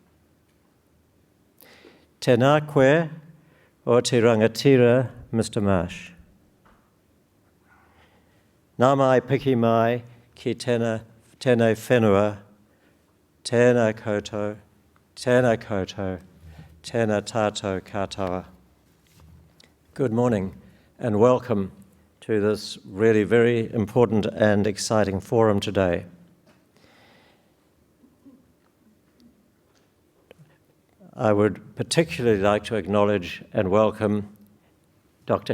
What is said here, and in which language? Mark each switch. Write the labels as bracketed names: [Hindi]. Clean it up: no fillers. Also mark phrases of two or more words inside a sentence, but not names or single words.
[Māori] Tēnā koe o te rangatira, Mr. Marsh. Nā mai piki mai ki tēnei whenua, tēnā koutou, tēnā koutou, tēnā tātou katoa. [English] Good morning and welcome to this really very important and exciting forum today. I would particularly like to acknowledge and welcome Dr.